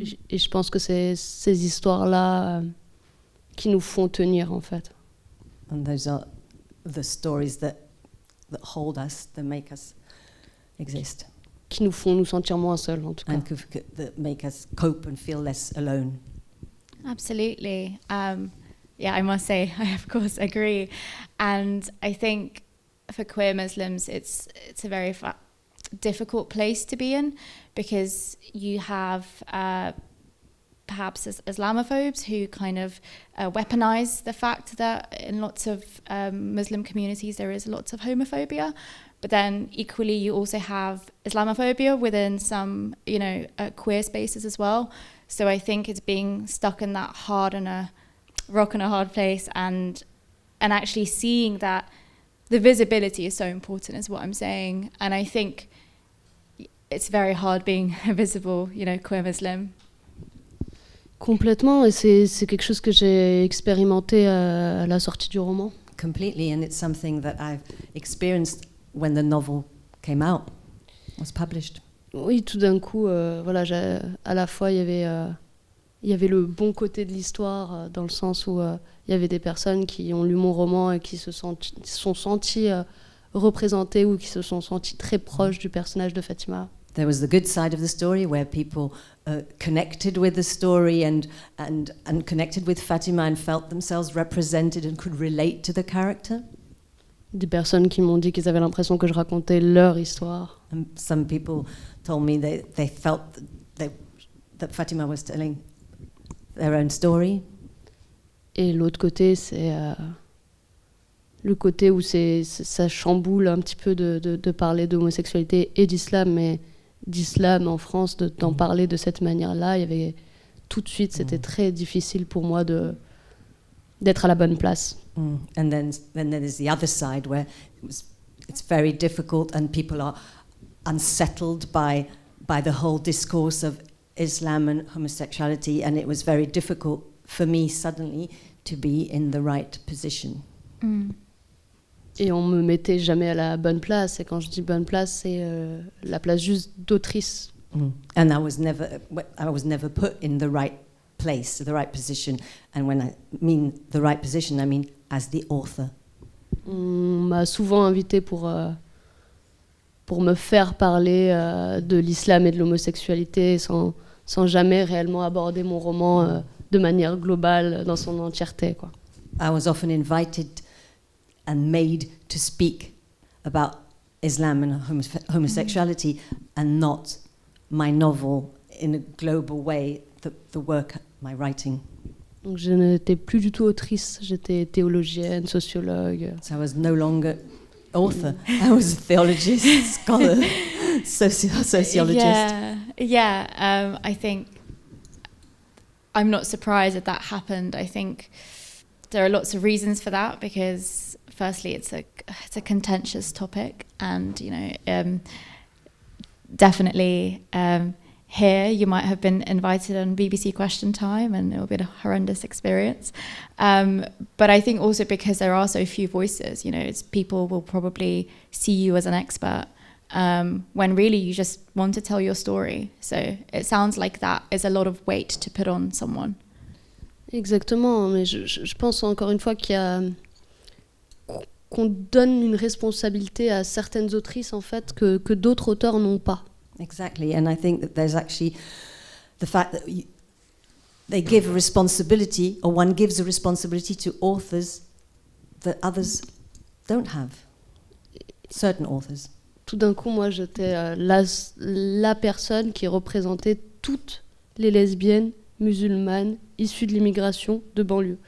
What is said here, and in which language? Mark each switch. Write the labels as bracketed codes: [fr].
[fr] Et je pense que c'est ces histoires-là qui nous font tenir, en fait. [en] And those are the stories that hold us, that make us exist. [fr] Qui nous font nous sentir moins seuls, en tout cas. [en] And that make us cope and feel less alone. Absolutely. Yeah, I must say, I of course agree. And I think for queer Muslims, it's a very difficult place to be in, because you have perhaps Islamophobes who kind of weaponize the fact that in lots of Muslim communities there is lots of homophobia. But then equally you also have Islamophobia within some, queer spaces as well. So I think it's being stuck in that rock and a hard place, and actually seeing that the visibility is so important is what I'm saying. And I think it's very hard being a visible, queer Muslim. [fr] Complètement, et c'est quelque chose que j'ai expérimenté à la sortie du roman. [en] Completely, and it's something that I've experienced when the novel came out, was published. [fr] Oui, tout d'un coup, voilà, à la fois il y avait le bon côté de l'histoire, dans le sens où il y avait des personnes qui ont lu mon roman et qui se sont senties représentées ou qui se sont senties très proches du personnage de Fatima. [en] There was the good side of the story where people connected with the story and connected with Fatima and felt themselves represented and could relate to the character. [fr] Des personnes qui m'ont dit qu'ils avaient l'impression que je racontais leur histoire. [en] And some people told me they felt that Fatima was telling their own story. [fr] Et l'autre côté, c'est le côté où ça chamboule un petit peu de parler d'homosexualité et d'islam, mais d'islam en France, d'en parler de cette manière-là, il y avait tout de suite, c'était très difficile pour moi d'être à la bonne place. [en] And then there's the other side where it's very difficult and people are unsettled by the whole discourse of Islam and homosexuality, and it was very difficult for me suddenly to be in the right position. [fr] Et on me mettait jamais à la bonne place, et quand je dis bonne place, c'est la place juste d'autrice. [en] And I was never put in the right place, the right position, and when I mean the right position, I mean as the author. [fr] On m'a souvent invitée pour me faire parler de l'islam et de l'homosexualité sans jamais réellement aborder mon roman de manière globale, dans son entièreté, quoi. [en] I was often invited and made to speak about Islam and homosexuality and not my novel in a global way, the work, my writing. [fr] Donc je n'étais plus du tout autrice, j'étais théologienne, sociologue. [en] So I was no longer author, I was a theologist, scholar, sociologist. I think I'm not surprised that happened. I think there are lots of reasons for that, because firstly it's a contentious topic, and definitely here you might have been invited on BBC Question Time and it will be a horrendous experience, but I think also because there are so few voices, people will probably see you as an expert when really you just want to tell your story. So it sounds like that is a lot of weight to put on someone. [fr] Exactement, mais je pense encore une fois qu'on donne une responsabilité à certaines autrices en fait que d'autres auteurs n'ont pas. [en] Exactly, and I think that there's actually the fact that they give a responsibility, or one gives a responsibility to authors that others don't have, certain authors. [fr] Tout d'un coup, moi, j'étais la personne qui représentait toutes les lesbiennes musulmanes issues de l'immigration de banlieue.